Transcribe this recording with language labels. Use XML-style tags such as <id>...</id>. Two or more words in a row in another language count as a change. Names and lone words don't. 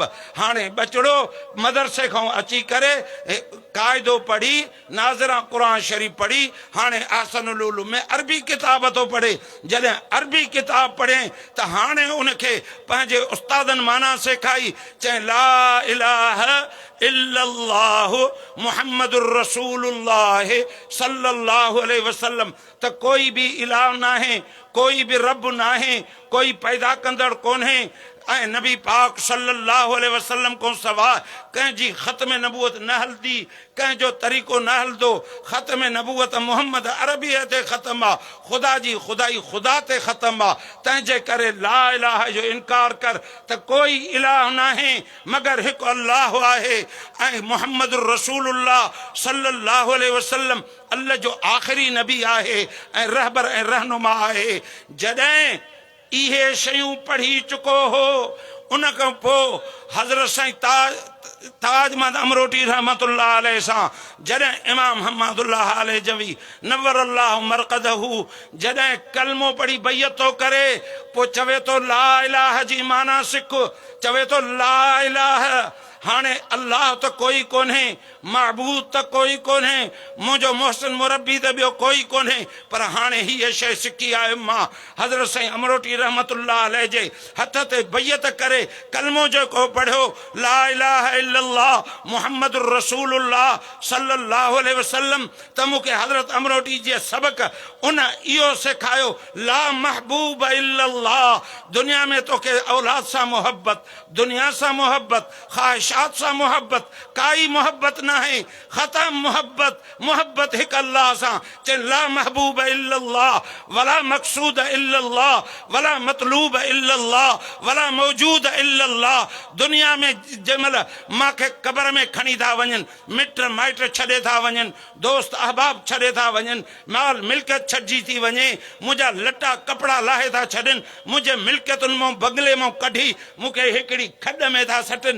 <sd>हाणे बचड़ो मदरसे खां अची करे क़ाइदो पढ़ी, नाज़िरा क़ुरान शरीफ़ पढ़ी, हाणे अहसनुल उलूम में अरबी किताब थो पढ़े। जॾहिं अरबी किताब पढ़े त हाणे उनखे पंहिंजे उस्तादनि माना सेखारी, चई</sd> <ar>لا إله إلا الله محمد رسول الله صلى الله عليه وسلم,</ar> <sd>त कोई बि इलाह नाहे, कोई बि रब नाहे, कोई पैदा कंदड़ कोन्हे, ऐं नबी पाक</sd> <ar>صلى الله عليه وسلم</ar> <sd>को सवाइ कंहिंजी ख़त्म नबूअत न हलंदी, कंहिंजो तरीक़ो न हलंदो। ख़त्म नबूअत मोहम्मद अरबीअ ते ख़त्म आहे, ख़ुदा जी ख़ुदाई ख़ुदा ते ख़त्म आहे। तंहिंजे करे</sd> <ar>لا إله</ar> <sd>जो इनकार कर त कोई इलाह नाहे मगर हिकु अल्लाह आहे, ऐं</sd> <ar>محمد رسول الله صلى الله عليه وسلم</ar> <sd>अल्लाह जो आख़िरी नबी आहे ऐं रहबर ऐं रहनुमा आहे। जॾहिं इहे शयूं पढ़ी चुको हो, उन खां पोइ हज़रत साईं ताजमहद अमरोटी</sd> <ar>رحمة الله عليه</ar> <sd>सां जॾहिं इमाम हम्मादुल्लाह हालेजवी</sd> <ar>نور الله مرقده</ar> <sd>जॾहिं कलमो पढ़ी बैयत थो करे, पोइ चवे थो</sd> <ar>لا إله</ar> <sd>जी माना सिख, चवे थो</sd> <ar>لا إله,</ar> <sd>हाणे अल्लाह त कोई कोन्हे, महबूद त कोई कोन्हे, मुंहिंजो मोहसिन मुरबी त ॿियो कोई कोन्हे, पर हाणे हीअ शइ सिखी आहे मां हज़रत साईं अमरोटी रहमतुल्लाह अलैह जे हथ ते बैयत करे कलमो जेको पढ़ियो</sd> <ar>لا إله إلا الله محمد رسول الله صلى الله عليه وسلم,</ar> <sd>त मूंखे हज़रत अमरोटी जे सबक उन इहो सेखारियो</sd> <ar>لا محبوب إلا الله,</ar> <sd>दुनिया में तोखे औलाद सां मोहब्बत, दुनिया सां मोहब्बत, ख़्वाहिशात सां मोहब्बत, काई मोहब्बत न आहे, ख़तम मोहब्बत, मोहब्बत हिकु अल्लाह सां।</sd> <ar>चए لا محبوب إلا الله ولا مقصود إلا الله ولا مطلوب إلا الله ولا موجود إلا الله.</ar> <sd>दुनिया में जंहिंमहिल मूंखे क़बर में खणी था वञनि, मिट माइट छॾे था वञनि, दोस्त अहबाब छॾे था वञनि, माल मिल्कियत छॾिजी थी वञे, मुंहिंजा लटा कपिड़ा लाहे था छॾनि, मुंहिंजे मिल्कियतुनि मां बंगले मां कढी मूंखे हिकिड़ी खॾ में था सटनि।</sd>